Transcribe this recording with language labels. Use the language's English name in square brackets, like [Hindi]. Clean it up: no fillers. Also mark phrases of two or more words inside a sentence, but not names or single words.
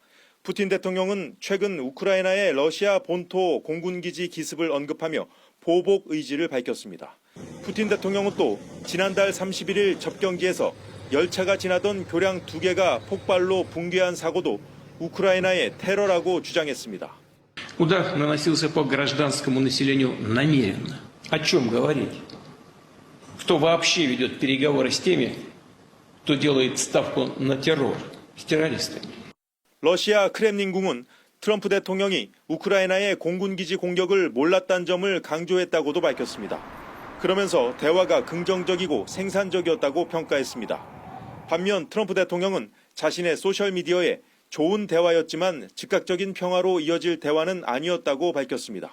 [Korean] 푸틴 대통령은 최근 우크라이나의 러시아 본토 공군기지 기습을 언급하며 보복 의지를 밝혔습니다. 푸틴 대통령은 또 지난달 31일 접경지에서 열차가 지나던 교량 2개가 폭발로 붕괴한 사고도 우크라이나의 테러라고 주장했습니다. [Russian] Удар наносился по гражданскому населению намеренно. О чем говорить? Кто вообще ведет переговоры с теми, кто делает ставку на террор? С террористами. [Korean] 러시아 크렘린궁은 트럼프 대통령이 우크라이나의 공군기지 공격을 몰랐다는 점을 강조했다고도 밝혔습니다. 그러면서 대화가 긍정적이고 생산적이었다고 평가했습니다. 반면 트럼프 대통령은 자신의 소셜미디어에 좋은 대화였지만 즉각적인 평화로 이어질 대화는 아니었다고 밝혔습니다.